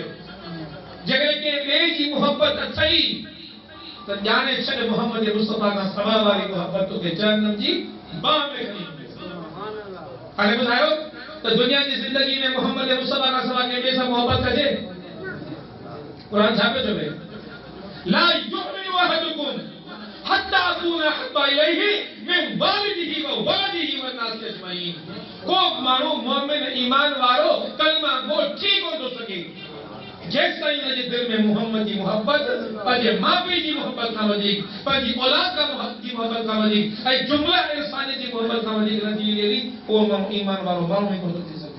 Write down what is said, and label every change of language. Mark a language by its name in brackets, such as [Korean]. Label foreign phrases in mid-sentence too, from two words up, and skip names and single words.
[Sindhi] जगह के ॿिए जी मोहब्बत अथई त ॼाणे छॾ मोहम्मद मुस्तफा खां सवा वारी मोहब्बत तोखे जहन्नम जी बाह में खणी वेंदी। हाणे ॿुधायो त दुनिया जी ज़िंदगी में मोहम्मद मुस्तफा खां सवा कंहिं ॿिए सां मोहब्बत कजे? क़ुरान छा पियो चवे? [Arabic] لا يؤمن أحدكم حتى أكون أحب إليه من والده وولده والناس أجمعين. [Sindhi] को माण्हू मोमिन ईमान वारो कलमा गो थी कोन थो सघे जेसिताईं हुनजे दिल में मोहम्मद जी मोहब्बत पंहिंजे माउ पीउ जी मोहब्बत खां वधीक पंहिंजी औलाद खां जी मोहब्बत खां वधीक ऐं जुमला इंसान जी मोहब्बत खां वधीक न थी वेंदी उहो माण्हू ईमान वारो माण्हू ई कोन थो थी सघे।